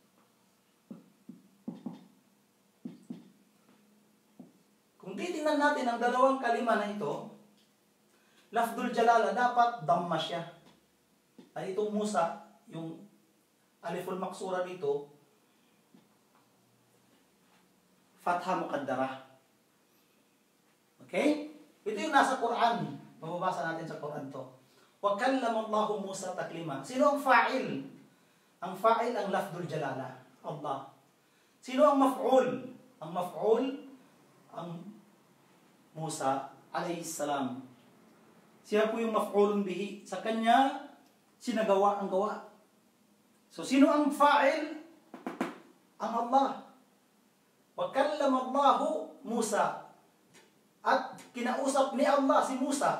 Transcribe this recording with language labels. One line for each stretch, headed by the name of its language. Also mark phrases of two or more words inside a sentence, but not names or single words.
Filipino: Kung titingnan natin ang dalawang kalima na ito,
Arabic: لفظ الجلالة
Filipino: dapat damma siya. Ay itong Musa, yung
Arabic: الألف المقصورة
Filipino: dito,
Arabic: فتحة مقدرة.
Filipino: Okay? Ito yung nasa Quran. Mababasa natin sa Quran to.
Arabic: وكلم الله موسى تكليما.
Filipino: Sino ang fa'il? Ang fa'il ang lafdul jalala, Allah. Sino ang maf'ul? Ang maf'ul ang Musa
Arabic: عليه السلام.
Filipino: Siya po yung
Arabic: مفعول به.
Filipino: Sa kanya sinagawa ang gawa. So sino ang fa'il? Ang Allah.
Arabic: وكلم الله موسى.
Filipino: At kinausap ni Allah si Musa.